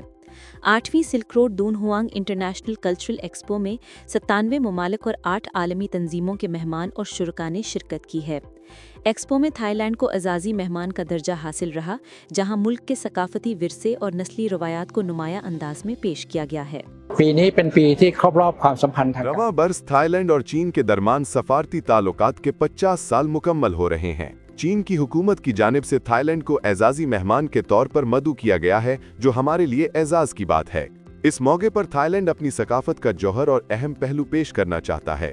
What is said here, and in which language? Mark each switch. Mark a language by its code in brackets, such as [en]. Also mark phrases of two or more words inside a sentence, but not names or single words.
[ur] 8ویں سلک روڈ دون ہوانگ انٹرنیشنل کلچرل ایکسپو میں 97 ممالک اور 8 عالمی تنظیموں کے مہمان اور شرکاء نے شرکت کی ہے. ایکسپو میں تھائی لینڈ کو اعزازی مہمان کا درجہ حاصل رہا، جہاں ملک کے ثقافتی ورثے اور نسلی روایات کو نمایاں انداز میں پیش کیا گیا ہے. [th] ปีนี้เป็นปีที่ครบรอบความสัมพันธ์ทางการ [ur] رواں برس تھائی لینڈ اور چین کے درمیان سفارتی تعلقات کے 50 سال مکمل ہو رہے ہیں. چین کی حکومت کی جانب سے تھائی لینڈ کو اعزازی مہمان کے طور پر مدعو کیا گیا ہے، جو ہمارے لیے اعزاز کی بات ہے. اس موقع پر تھائی لینڈ اپنی ثقافت کا جوہر اور اہم پہلو پیش کرنا چاہتا ہے.